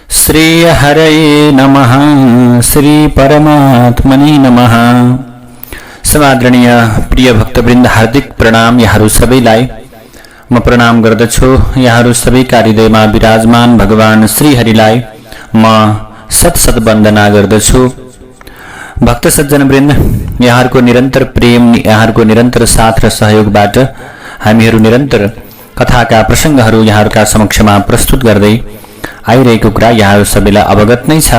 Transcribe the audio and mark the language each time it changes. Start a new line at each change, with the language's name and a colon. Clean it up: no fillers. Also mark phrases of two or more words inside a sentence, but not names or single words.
Sanskrit: श्री हरये नमः। श्री परमात्मने नमः।
Nepali: समादरणीय प्रिय भक्तवृन्द, हार्दिक प्रणाम। यहाँहरू सबैलाई म प्रणाम गर्दछु। यहाँहरू सबैका हृदयमा विराजमान भगवान श्री हरिलाई म शत वन्दना गर्दछु। भक्त सज्जनवृन्द, यहाँहरूको निरन्तर प्रेम, यहाँहरूको निरन्तर साथ र सहयोगबाट हामीहरू निरन्तर कथाका प्रसङ्गहरू यहाँहरूका समक्षमा प्रस्तुत गर्दै आइरहेको कुरा यहाँहरू सबैलाई अवगत नै छ।